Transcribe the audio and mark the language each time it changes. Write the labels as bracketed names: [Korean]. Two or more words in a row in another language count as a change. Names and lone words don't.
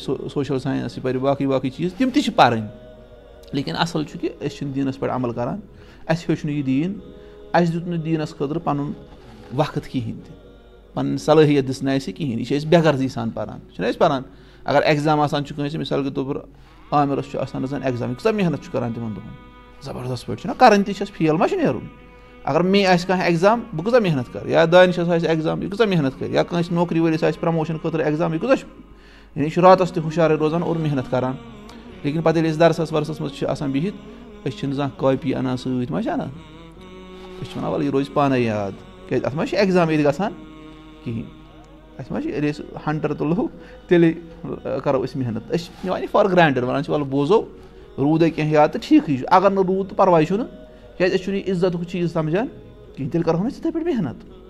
[Kashmiri] سوشَل ساینس یہِ پَرِ باقٕے چیٖز تِم تہِ چھِ پَرٕنۍ لیکِن اَصٕل چھُ کہِ أسۍ چھِنہٕ دیٖنَس پٮ۪ٹھ عمل کران اَسہِ ہیوٚچھ نہٕ یہِ دیٖن اَسہِ دیُت نہٕ دیٖنَس خٲطرٕ پَنُن وقت کِہینۍ تہِ پَنٕنۍ صلٲحیت دِژ نہٕ اَسہِ کِہینۍ یہِ چھِ أسۍ بے غرضی سان پَران چھِنہ أسۍ پَران اگر ایٚگزام آسان چھُ کٲنٛسہِ [Urdu] مِثال کے طور پر [Kashmiri] عامِرَس چھُ آسان زَن ایٚگزام یہِ کۭژاہ محنت چھُ کران تِمن دۄہن زبردست پٲٹھۍ چھُنہ کَرٕنۍ تہِ چھَس فیل ما چھُ نیرُن اگر مے آسہِ کانٛہہ ایٚگزام بہٕ کۭژاہ محنت کَرٕ یا دانِشَس آسہِ ایٚگزام یہِ کۭژاہ محنت کَرِ یا کٲنٛسہِ نوکری وٲلِس آسہِ پرٛموشَن خٲطرٕ ایٚگزام یہِ کۭژاہ چھُ یعنی یہِ چھُ راتَس تہِ ہُشارَے روزان اور محنت کران لیکِن پَتہٕ ییٚلہِ أسۍ دَرسَس وَرسَس منٛز چھِ آسان بِہِتھ أسۍ چھِنہٕ زانٛہہ کاپی اَنان سۭتۍ ما چھِ اَنان أسۍ چھِ وَنان وَلہٕ یہِ روزِ پانَے یاد کیٛازِ اَتھ ما چھِ ایٚگزام ییٚتہِ گژھان کِہیٖنۍ اَسہِ ما چھِ ییٚلہِ أسۍ ہَنٹَر تُلو تیٚلے کَرو أسۍ محنت أسۍ چھِ نِوان یہِ [English] for granted [Kashmiri] وَنان چھِ وَلہٕ بوزو روٗدَے کینٛہہ یاد تہٕ ٹھیٖکھٕے چھُ اگر نہٕ روٗد تہٕ پَرواے چھُنہٕ کیٛازِ أسۍ چھُنہٕ یہِ عزتُک چیٖز سَمجھان کِہیٖنۍ تیٚلہِ کَرہون أسۍ تِتھَے پٲٹھۍ محنت